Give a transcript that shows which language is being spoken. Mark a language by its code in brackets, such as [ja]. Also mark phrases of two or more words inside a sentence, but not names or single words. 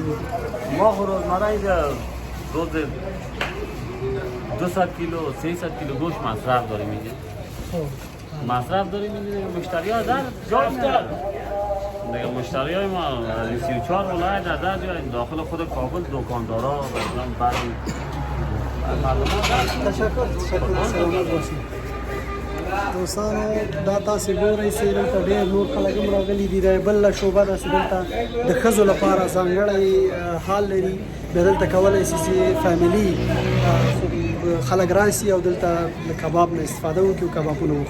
[fa] ما روزمره اینجا روز 200 کیلو 300 کیلو گوشت مصرف داریم اینجا. مصرف داریم دیگه مشتری ها در جای میاد دیگه مشتری های ما 34 ولایت در جای داخل خود کابل دکاندارا مثلا بعضی [ps] تشکر سلامت باشئ دوستانو دا تاسو ګورئ چې دلته ډېر نور خلک هم راغلي دي د بله شعبه داسې دلته د ښځو لپاره ځانګړی حال لري بیا دلته کولی شي چې فیملي خلک راشي او دلته له کباب نه استفاده وکړي او کبابونه